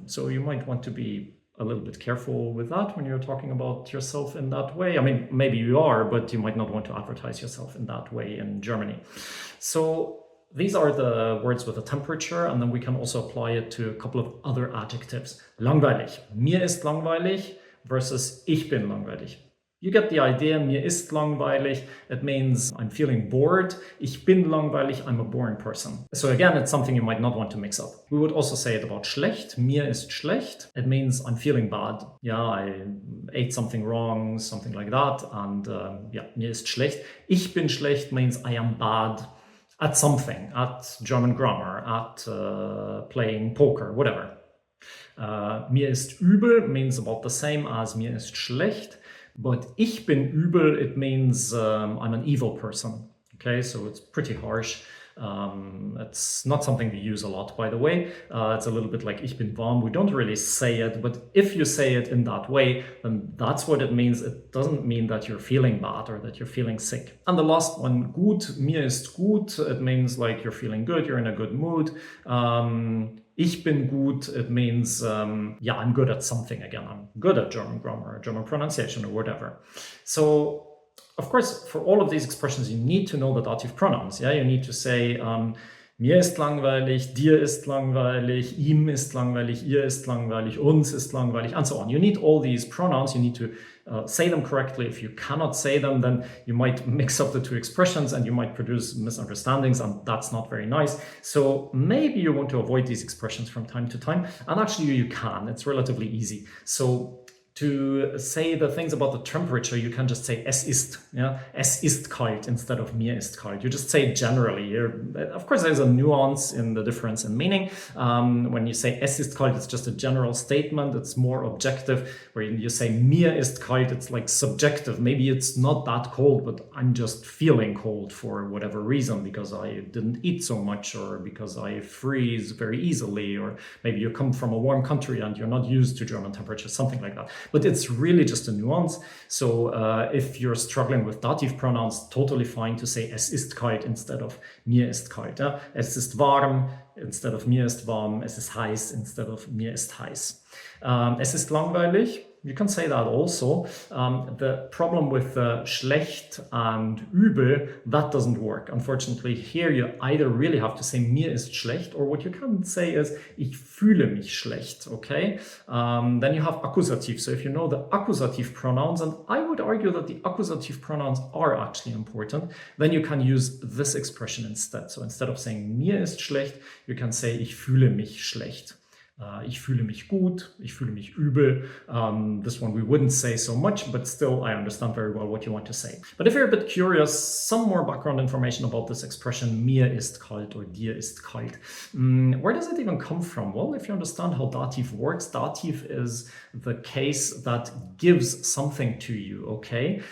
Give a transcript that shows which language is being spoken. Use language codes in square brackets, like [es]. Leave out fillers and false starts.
[en] So you might want to be a little bit careful with that when you're talking about yourself in that way. I mean, maybe you are, but you might not want to advertise yourself in that way in Germany. So these are the words with a temperature, and then we can also apply it to a couple of other adjectives. [de] Langweilig. Mir ist langweilig versus ich bin langweilig. [en] You get the idea. [de] Mir ist langweilig. [en] It means I'm feeling bored. [de] Ich bin langweilig. [en] I'm a boring person. So again, it's something you might not want to mix up. We would also say it about schlecht. [de] Mir ist schlecht. [en] It means I'm feeling bad. Yeah, I ate something wrong, something like that. [de] And yeah, mir ist schlecht. Ich bin schlecht [en] means I am bad at something, at German grammar, at playing poker, whatever. [de] Mir ist übel [en] means about the same as [de] mir ist schlecht, [en] but [de] ich bin übel, [en] it means I'm an evil person. Okay, so it's pretty harsh. It's not something we use a lot, by the way. It's a little bit like [de] ich bin warm. [en] We don't really say it, but if you say it in that way, then that's what it means. It doesn't mean that you're feeling bad or that you're feeling sick. And the last one, gut, [de] mir ist gut. [en] It means like you're feeling good, you're in a good mood. [de] Ich bin gut, [en] it means, yeah, I'm good at something again. I'm good at German grammar, German pronunciation, or whatever. So, of course, for all of these expressions, you need to know the dative pronouns. Yeah, you need to say, [de] mir ist langweilig, dir ist langweilig, ihm ist langweilig, ihr ist langweilig, uns ist langweilig, [en] and so on. You need all these pronouns. You need to say them correctly. If you cannot say them, then you might mix up the two expressions and you might produce misunderstandings, and that's not very nice. So maybe you want to avoid these expressions from time to time, and actually you can. It's relatively easy. So to say the things about the temperature, you can just say [de] es ist, [en] yeah? [de] Es ist kalt [en] instead of [de] mir ist kalt. [en] You just say it generally. Of course, there's a nuance in the difference in meaning. When you say [de] es ist kalt, [en] it's just a general statement. It's more objective. Where you say [de] mir ist kalt, [en] it's like subjective. Maybe it's not that cold, but I'm just feeling cold for whatever reason, because I didn't eat so much, or because I freeze very easily, or maybe you come from a warm country and you're not used to German temperatures, something like that. But it's really just a nuance. So if you're struggling with dative pronouns, totally fine to say [de] es ist kalt [en] instead of [de] mir ist kalt. [en] Yeah? [de] Es ist warm [en] instead of [de] mir ist warm. Es ist heiß instead of mir ist heiß. Es ist langweilig. [en] You can say that also. The problem with schlecht and übel, that doesn't work. Unfortunately, here you either really have to say [de] mir ist schlecht, [en] or what you can say is [de] ich fühle mich schlecht, [en] okay? Then you have accusative. So if you know the accusative pronouns, and I would argue that the accusative pronouns are actually important, then you can use this expression instead. So instead of saying [de] mir ist schlecht, [en] you can say [de] ich fühle mich schlecht. Ich fühle mich gut, ich fühle mich übel. [en] This one we wouldn't say so much, but still I understand very well what you want to say. But if you're a bit curious, some more background information about this expression, [de] mir ist kalt [en] or [de] dir ist kalt. [en] Where does it even come from? Well, if you understand how dative works, dative is the case that gives something to you, okay?